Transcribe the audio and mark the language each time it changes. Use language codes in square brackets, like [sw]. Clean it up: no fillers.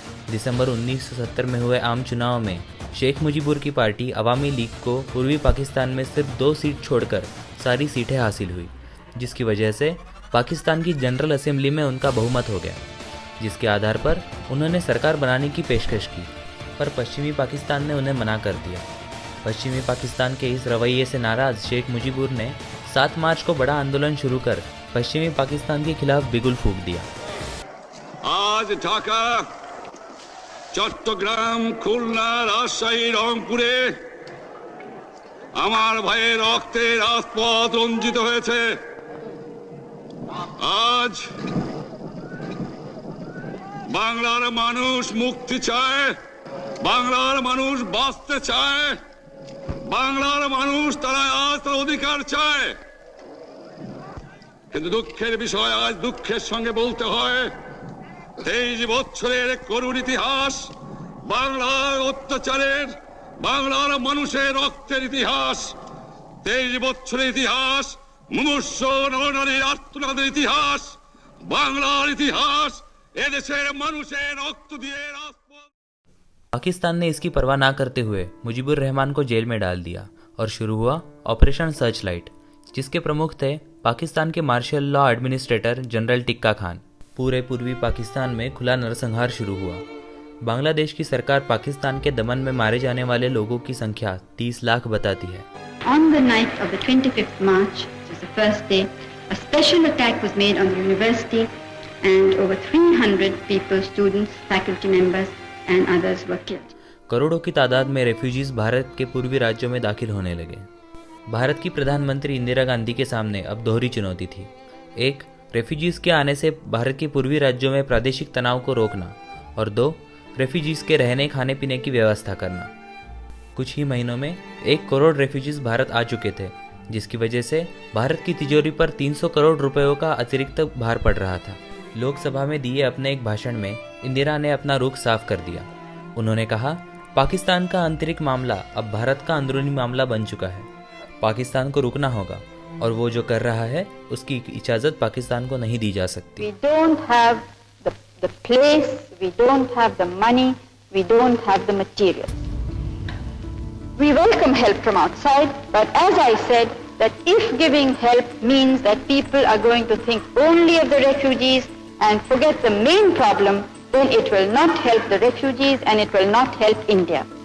[hi] दिसंबर 1970 में हुए आम चुनाव में शेख मुजीबुर की पार्टी अवामी लीग को पूर्वी पाकिस्तान में सिर्फ 2 सीट छोड़कर सारी सीटें हासिल हुई, जिसकी वजह से पाकिस्तान की जनरल असेंबली में उनका बहुमत हो गया, जिसके आधार पर उन्होंने सरकार बनाने की पेशकश की। पर पश्चिमी पाकिस्तान ने उन्हें मना कर दिया। पश्चिमी पाकिस्तान के इस रवैये से नाराज शेख मुजीबुर ने 7 मार्च को बड़ा आंदोलन शुरू कर पश्चिमी पाकिस्तान के खिलाफ बिगुल फूंक दिया। [bn] आज ढाका, চট্টগ্রাম, খুলনা, রাজশাহী, রংপুরে আমার ভাইয়ের রক্তে রাজপথ রঞ্জিত হয়েছে। আজ বাংলার মানুষ মুক্তি চায়, বাংলার মানুষ বাঁচতে চায়, বাংলার মানুষ তারা আজ তার অধিকার চায়। কিন্তু দুঃখের বিষয়, আজ দুঃখের সঙ্গে বলতে হয় 23 বছরের করুণ ইতিহাস, বাংলার অত্যাচারের, বাংলার মানুষের রক্তের ইতিহাস, 23 বছরের ইতিহাস, মুমূর্ষ নরনারীর আর্তনাদের ইতিহাস, বাংলার ইতিহাস, এদেশের মানুষের রক্ত দিয়ে রাজপথ। [hi] पाकिस्तान ने इसकी परवाह ना करते हुए मुजीबुर रहमान को जेल में डाल दिया और शुरू हुआ ऑपरेशन सर्च लाइट, जिसके प्रमुख थे पाकिस्तान के martial law administrator general tikka Khan. पूरे पूर्वी पाकिस्तान में खुला नरसंहार शुरू हुआ। बांग्लादेश की सरकार पाकिस्तान के दमन में मारे जाने वाले लोगों की संख्या 30 लाख बताती है। [en] On the night of the 25th March, which is the first day, a special attack was made on the university and over 300 people, students, faculty members and others were killed. [hi] करोड़ों की तादाद में रेफ्यूजीज भारत के पूर्वी राज्यों में दाखिल होने लगे। भारत की प्रधानमंत्री इंदिरा गांधी के सामने अब दोहरी चुनौती थी। एक, रेफ्यूजीज के आने से भारत के पूर्वी राज्यों में प्रादेशिक तनाव को रोकना, और 2, रेफ्यूजीज के रहने खाने पीने की व्यवस्था करना। कुछ ही महीनों में 1 करोड़ रेफ्यूजीज भारत आ चुके थे, जिसकी वजह से भारत की तिजोरी पर 300 करोड़ रुपयों का अतिरिक्त भार पड़ रहा था। लोकसभा में दिए अपने एक भाषण में इंदिरा ने अपना रुख साफ कर दिया। उन्होंने कहा, पाकिस्तान का आंतरिक मामला अब भारत का अंदरूनी मामला बन चुका है। पाकिस्तान को रुकना होगा और वो जो कर रहा है उसकी इजाज़त पाकिस्तान को नहीं दी जा सकती। [en] We don't have the place, we don't have the money, we don't have the material. We welcome help from outside, but as I said, that if giving help means that people are going to think only of the refugees and forget the main problem, then it will not help the refugees and it will not help India.